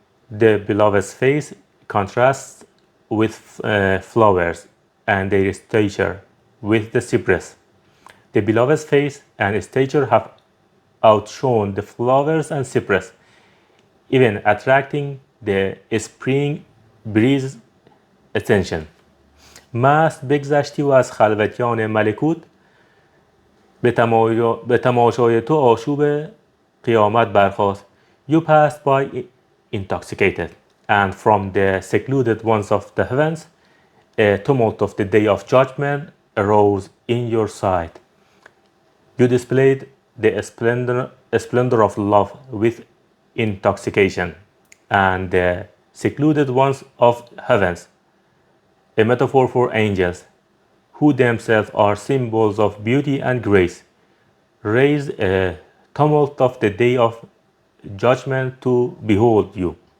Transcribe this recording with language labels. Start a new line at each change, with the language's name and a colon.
English: The beloved's face contrasts with flowers and their stature with the cypress. The beloved's face and stature have outshone the flowers and cypress, even attracting the spring breeze attention.
Persian: مست بگذشتی و از خلوتیان ملکوت به تماشای تو آشوب قیامت برخاست.
English: You passed by intoxicated, and from the secluded ones of the heavens, a tumult of the day of judgment arose in your sight. You displayed the splendor of love with intoxication, and the secluded ones of heavens, a metaphor for angels, who themselves are symbols of beauty and grace, raised a tumult of the day of judgment to behold you.